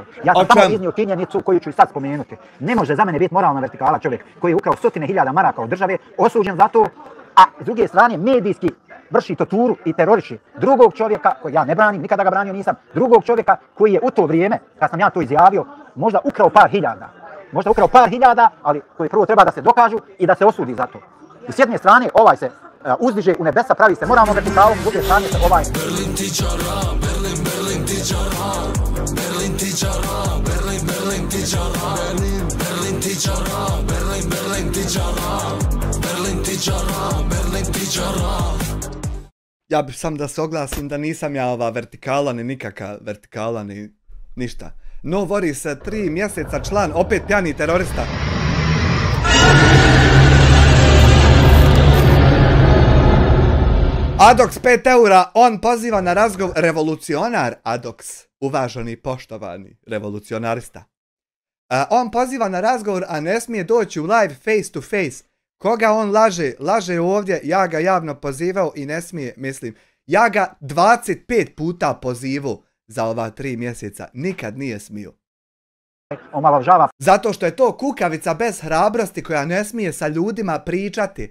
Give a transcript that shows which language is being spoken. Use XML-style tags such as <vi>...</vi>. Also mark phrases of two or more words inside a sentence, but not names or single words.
<bs>Ja sam samo iznio činjenicu koju ću i sad spomenuti. Ne može za mene biti moralna vertikala čovjek koji je ukrao 100.000 maraka od države, osuđen za to, a s druge strane medijski vrši torturu i teroriši drugog čovjeka, koji ja ne branim, nikada ga branio nisam, drugog čovjeka koji je u to vrijeme, kad sam ja to izjavio, možda ukrao par hiljada, ali koji prvo treba da se dokažu i da se osudi za to. I s jedne strane ovaj se uzdiže u nebesa, pravi se moralnom vertikalom, s druge strane se ovaj... Berlin ti čara, Berlin ti čara, Berlin ti čara, Berlin ti čara, Berlin ti čara, Berlin ti čara, Berlin ti čara, Berlin ti čara. Ja bih sam da se oglasim da nisam ja ova vertikala, ni nikakva vertikala, ni ništa. No vori se 3 mjeseca član, opet pjani terorista. Adox 5 eura, on poziva na razgovor, revolucionar Adox, uvaženi poštovani revolucionarista. On poziva na razgovor, a ne smije doći u live</bs> <en>face to face.</en> <bs>Koga on laže ovdje, ja ga javno pozivao i ne smije, mislim, ja ga 25 puta pozivao za ova 3 mjeseca, nikad nije smio. Omalovažava. Zato što je to kukavica bez hrabrosti koja ne smije sa ljudima pričati.</bs>